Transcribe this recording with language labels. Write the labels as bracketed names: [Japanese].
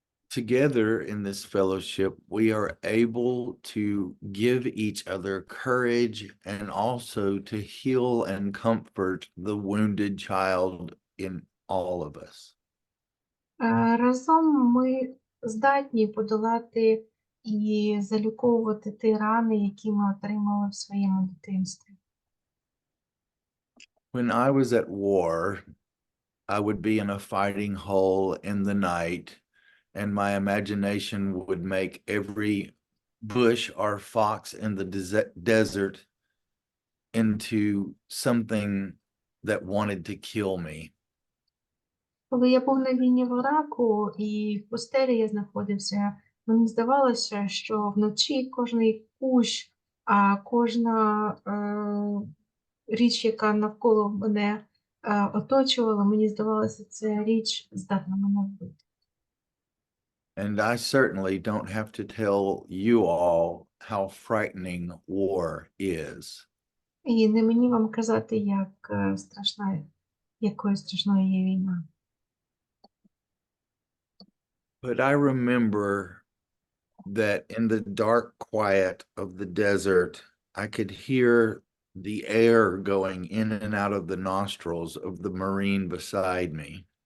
[English] Together in this fellowship, we are able to give each other courage and also to heal and comfort the wounded child in all of us. [Ukrainian] Разом ми здатні подолати і заліковувати ті рани, які ми отримали в своєму дитинстві. [English] When I was at war, I would be in a fighting hole in the night, and my imagination would make every bush or fox in the desert into something that wanted to kill me. [Ukrainian] Коли я був на війні в Іраку і в пустелі я знаходився, мені здавалося, що вночі кожний кущ, кожна річ, яка навколо мене оточувала, мені здавалося, ця річ здатна мене вбити. [English] And I certainly don't have to tell you all how frightening war is. [Ukrainian] І не мені вам казати, якою страшною є війна. [English] But I remember that in the dark quiet of the desert, I could hear the air going in and out of the nostrils of the Marine beside me.